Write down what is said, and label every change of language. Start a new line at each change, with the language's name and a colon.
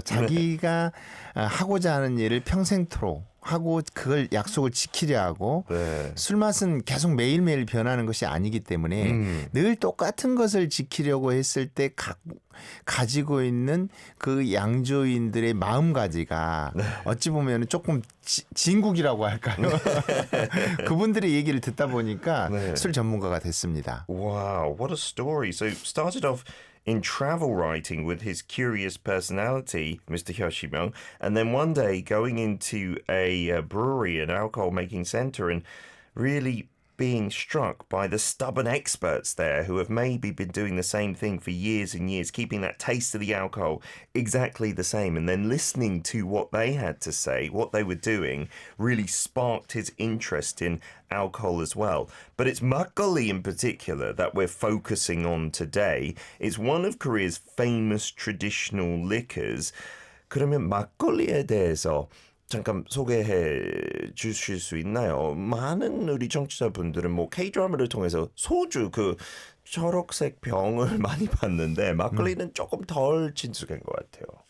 Korean: 자기가 하고자 하는 일을 평생토록 하고 그걸 약속을 지키려 하고 술 맛은 계속 매일매일 변하는 것이 아니기 때문에 늘 똑같은 것을 지키려고 했을 때 가지고 있는 그 양조인들의 마음가지가 어찌 보면 조금 진국이라고 할까요? 그분들의 얘기를 듣다 보니까 술 전문가가 됐습니다.
English: Wow, what a story. So started off in travel writing with his curious personality, Mr. Hashi Myung, and then one day going into a brewery, an alcohol making center, and really being struck by the stubborn experts there who have maybe been doing the same thing for years and years, keeping that taste of the alcohol exactly the same, and then listening to what they had to say, what they were doing, really sparked his interest in alcohol as well. But it's makgeolli in particular that we're focusing on today. It's one of Korea's famous traditional liquors.
Korean: 그러면 막걸리에 대해서 잠깐 소개해 주실 수 있나요? 많은 우리 청취자분들은 뭐 K-드라마를 통해서 소주 그 초록색 병을 많이 봤는데 막걸리는 조금 덜 친숙한 것 같아요.